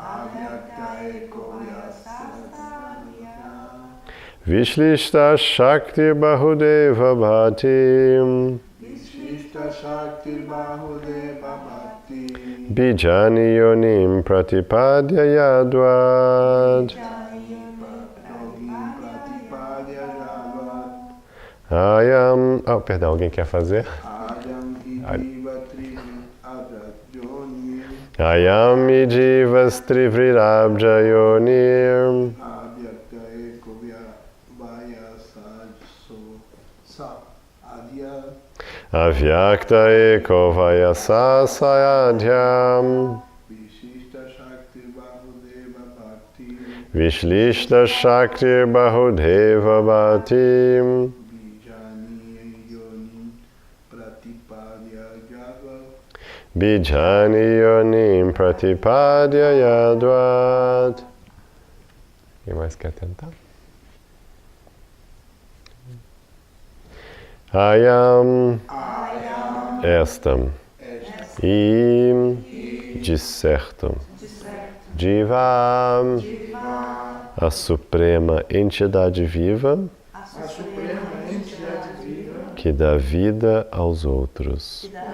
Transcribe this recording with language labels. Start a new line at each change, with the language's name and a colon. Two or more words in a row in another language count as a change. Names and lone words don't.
Sanskrit: Vishlishta Shakti Bahudeva Bhati Bijani Yonim Pratipadya Yadvad Ayam...
Portuguese: perdão, alguém quer fazer?
Sanskrit: Ayami jivas trivridabjayonir Avyakta eko vayasa sayadhyam Vishlishta Shakti Bahudeva Bhati Bijani Yonim Pratipadya Yadvat.
Portuguese: Quem mais quer tentar? Ayam, esta, e de certo, Jiva, a suprema entidade viva, que dá vida aos outros.